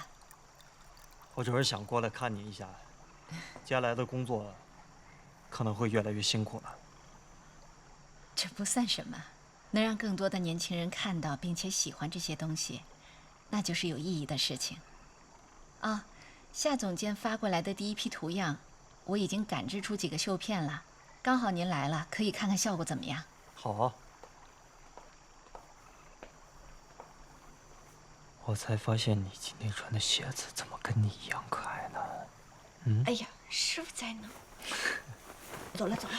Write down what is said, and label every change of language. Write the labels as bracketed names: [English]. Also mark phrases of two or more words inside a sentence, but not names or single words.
[Chinese] 我只是想過來看你一下，接下來的工作可能會越來越辛苦了。這不算什麼，能讓更多的年輕人看到並且喜歡這些東西，那就是有意義的事情。啊，夏總監發過來的第一批圖樣，我已經趕製出幾個繡片了。剛好您來了，可以看看效果怎麼樣？好啊。我才發現你今天穿的鞋子怎麼跟你一樣可愛呢？哎呀，師傅在呢。走了走了，